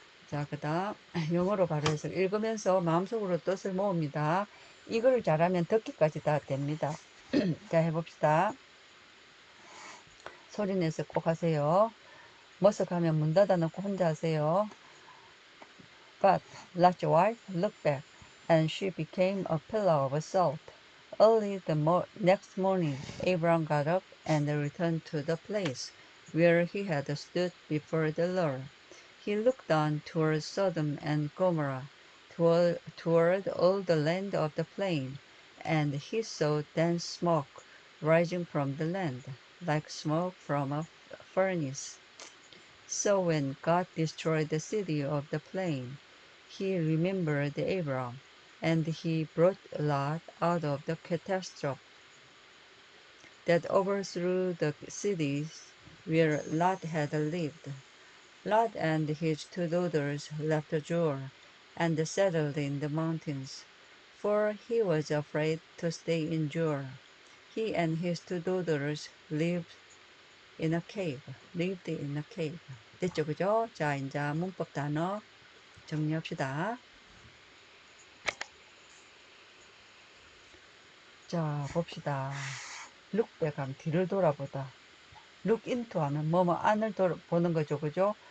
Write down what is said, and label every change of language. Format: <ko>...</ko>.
<ko>자, 그 다음 영어로 바로 해서 읽으면서 마음속으로 뜻을 모읍니다. 이걸 잘하면 듣기까지 다 됩니다. 자, 해봅시다. 소리내서 꼭 하세요. 머쓱하면 문 닫아놓고 혼자 하세요.</ko> <en>But Lot's wife looked back, and she became a pillar of salt. Early the next morning, Abraham got up and returned to the place where he had stood before the Lord. He looked down toward Sodom and Gomorrah, toward all the land of the plain, and he saw dense smoke rising from the land, like smoke from a furnace. So when God destroyed the city of the plain, he remembered Abraham, and he brought Lot out of the catastrophe that overthrew the cities where Lot had lived. Lot and his two daughters left Zoar and settled in the mountains, for he was afraid to stay in Zoar. He and his two daughters in a cave, lived in a cave.</en> <ko>됐죠, 그죠? 자, 이제 문법 단어 정리합시다. 자, 봅시다. look back 하면 뒤를 돌아보다. look into 하면 뭐뭐 안을 보는 거죠, 그죠?</ko>